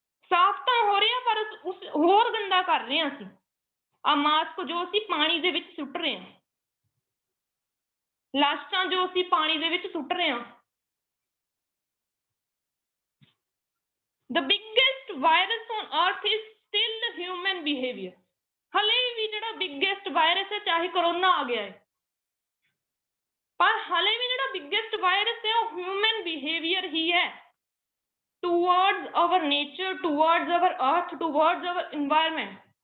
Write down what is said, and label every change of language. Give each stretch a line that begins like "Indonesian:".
Punjabi: ਸਾਫ਼ ਤਾਂ ਹੋ ਰਿਹਾ ਪਰ ਹੋਰ ਗੰਦਾ ਕਰ ਰਹੇ ਹਾਂ ਅਸੀਂ। ਆ ਮਾਸਕ ਜੋ ਅਸੀਂ ਪਾਣੀ ਦੇ ਵਿੱਚ ਸੁੱਟ ਰਹੇ ਹਾਂ, ਲਾਸ਼ਾਂ ਜੋ ਅਸੀਂ ਪਾਣੀ ਦੇ ਵਿੱਚ ਸੁੱਟ ਰਹੇ ਹਾਂ।
English: The biggest virus on earth is still the human behavior.
Punjabi: ਹਲੇ ਵੀ ਜਿਹੜਾ ਬਿਗੇਸਟ ਵਾਇਰਸ ਹੈ, ਚਾਹੇ ਕਰੋਨਾ ਆ ਗਿਆ ਹੈ, ਪਰ ਹਲੇ ਵੀ ਜਿਹੜਾ ਬਿਗੇਸਟ ਵਾਇਰਸ ਹੈ ਉਹ ਹਿਊਮਨ ਬਿਹੇਵੀਅਰ ਹੀ ਹੈ
English: towards our nature, towards our earth, towards our environment.